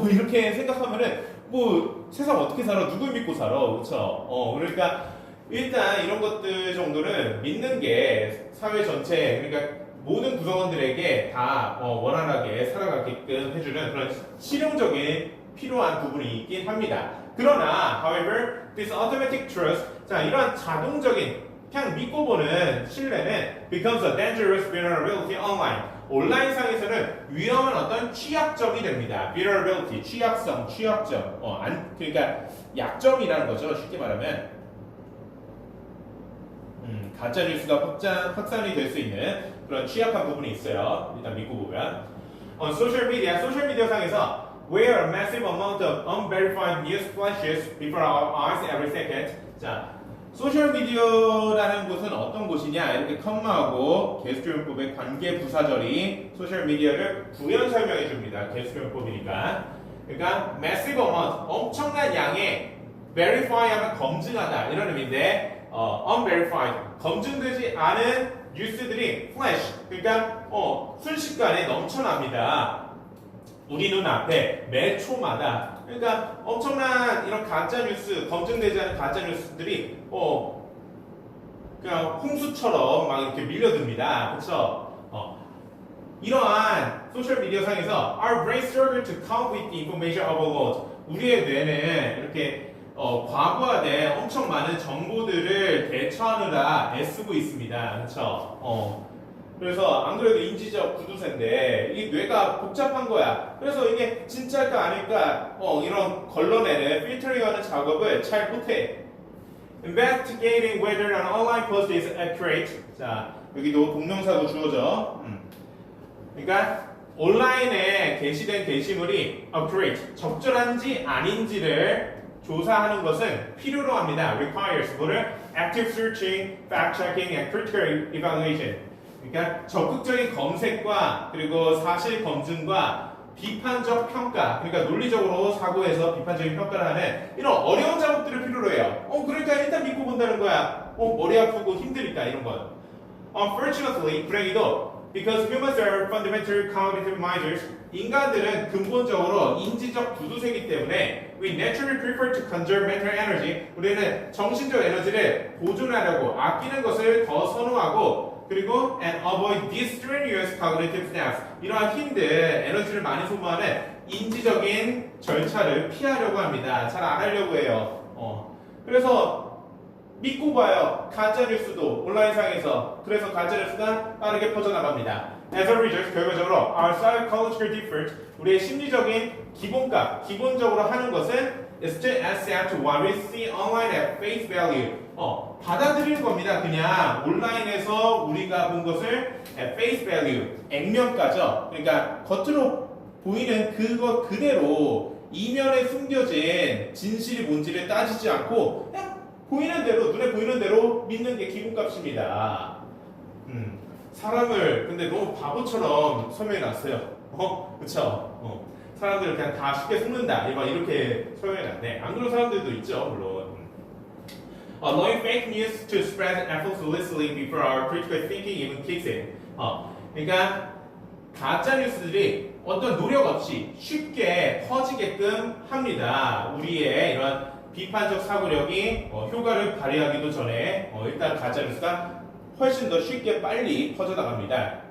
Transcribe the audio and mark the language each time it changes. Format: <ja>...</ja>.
<ko>이렇게 생각하면은 뭐 세상 어떻게 살아? 누굴 믿고 살아? 그렇죠? 그러니까 일단 이런 것들 정도는 믿는 게 사회 전체, 그러니까 모든 구성원들에게 다 원활하게 살아가게끔 해주는 그런 실용적인 필요한 부분이 있긴 합니다. 그러나,</ko> <en>however, this automatic trust,</en> <ko>자 이러한 자동적인 그냥 믿고 보는 신뢰는</ko> <en>becomes a dangerous vulnerability online.</en> <ko>온라인상에서는 위험한 어떤 취약점이 됩니다. vulnerability, 취약성, 취약점. 그러니까 약점이라는 거죠. 쉽게 말하면. 가짜 뉴스가 확산이 될 수 있는 그런 취약한 부분이 있어요. 일단 믿고 보면. 소셜 미디어 상에서</ko> <en>where a massive amount of unverified news flashes before our eyes every second.</en> <ko>자, 소셜 미디어라는 곳은 어떤 곳이냐? 이렇게 컴마하고 게스트용법의 관계 부사절이 소셜 미디어를 부연 설명해 줍니다. 게스트용법이니까. 그러니까 massive amount, 엄청난 양의 verify 하면 검증하다 이런 의미인데 unverified, 검증되지 않은 뉴스들이 flash, 그러니까 순식간에 넘쳐납니다. 우리 눈앞에 매 초마다. 그러니까 엄청난 이런 가짜 뉴스, 검증되지 않은 가짜 뉴스들이 그냥 홍수처럼 막 이렇게 밀려듭니다. 그렇죠? 이러한 소셜 미디어 상에서</ko> <en>our brain struggle to cope with the information overload.</en> <ko>우리의 뇌는 이렇게 과부하된 엄청 많은 정보들을 대처하느라 애쓰고 있습니다. 그렇죠? 그래서 안 그래도 인지적 구두쇠인데 이 뇌가 복잡한 거야. 그래서 이게 진짜일까 아닐까 이런 걸러내는 필터링하는 작업을 잘 못해.</ko> <en>Investigating whether an online post is accurate.</en> <ko>자 여기도 동명사도 주어져. 그러니까 온라인에 게시된 게시물이 accurate, 적절한지 아닌지를 조사하는 것은 필요로 합니다. requires 뭐를?</ko> <en>active searching, fact checking, and critical evaluation.</en> <ko>그러니까 적극적인 검색과 그리고 사실 검증과 비판적 평가, 그러니까 논리적으로 사고해서 비판적인 평가를 하는 이런 어려운 작업들을 필요로 해요. 그러니까 일단 믿고 본다는 거야. 머리 아프고 힘드니까 이런 건.</ko> <en>Unfortunately,</en> <ko>불행히도</ko> <en>because humans are fundamental cognitive minds,</en> <ko>인간들은 근본적으로 인지적 구두쇠이기 때문에</ko> <en>we naturally prefer to conserve mental energy.</en> <ko>우리는 정신적 에너지를 보존하려고 아끼는 것을 더 선호하고 그리고</ko> <en>and avoid these strenuous cognitive steps.</en> <ko>이러한 힘든 에너지를 많이 소모하는 인지적인 절차를 피하려고 합니다. 잘 안 하려고 해요. 그래서 믿고 봐요. 가짜뉴스도 온라인상에서. 그래서 가짜뉴스가 빠르게 퍼져나갑니다.</ko> <en>As a result,</en> <ko>결과적으로</ko> <en>our psychological default,</en> <ko>우리의 심리적인 기본적으로 하는 것은</ko> <en>is to accept what we see online at face value.</en> <ko>받아들이는 겁니다. 그냥 온라인에서 우리가 본 것을 at face value, 액면가죠. 그러니까 겉으로 보이는 그것 그대로 이면에 숨겨진 진실이 뭔지를 따지지 않고 그냥 보이는 대로, 눈에 보이는 대로 믿는 게 기본값입니다. 사람을 근데 너무 바보처럼 설명해 놨어요. 그쵸? 사람들을 그냥 다 쉽게 속는다. 이렇게 설명해 놨네. 안 그런 사람들도 있죠, 물론.</ko> <en>Allowing fake news to spread effortlessly before our critical thinking even kicks in.</en> <ko>그러니까 가짜 뉴스들이 어떤 노력 없이 쉽게 퍼지게끔 합니다. 우리의 이런 비판적 사고력이 효과를 발휘하기도 전에 일단 가짜 뉴스가 훨씬 더 쉽게 빨리 퍼져나갑니다.</ko>